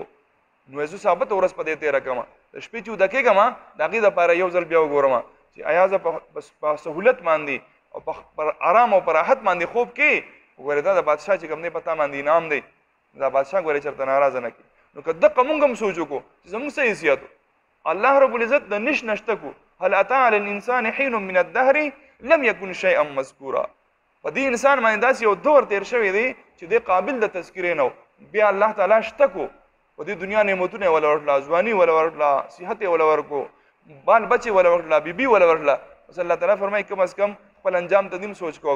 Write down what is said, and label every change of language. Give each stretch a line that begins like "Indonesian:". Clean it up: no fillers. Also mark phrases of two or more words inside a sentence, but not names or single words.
Pashto: نو زه ثابته ورځ په دې تېره کړم، د شپې چې وده کېږم د هغې دپاره یو ځل بیا وګورم چې ایازه په سهولت باندې او په آرام او په راحت باندې خوب کې وګورې دا د بادشاه چې کوم دی په تا باندې انعام دی، دا بادشاه ګورې چېرته ناراضه نه کړي. نو که دقه مونږ هم سوچ وکړو چې زموږ څه حیثیت و،
Arabic: الله رب العزت
Pashto: د نش نشته کو
Arabic: هل اتی علی الانسان حین من الدهر لم یکن شیئا مذکورا.
Pashto: په دې انسان باندې داسې یو دور تېر شوی دی چې دی قابل د تذکرې نه و، بیا الله تعالی شته کو په دې دنیا نعمتونه یې وله ورکړله، ځواني وله ورکړله، صحت یې وله ورکړو، بال بچې وله ورکړله، بیبي وله ورکړله. بس الله تعالی فرمایي کم از کم خپل انجام ته دې سوچ کوه.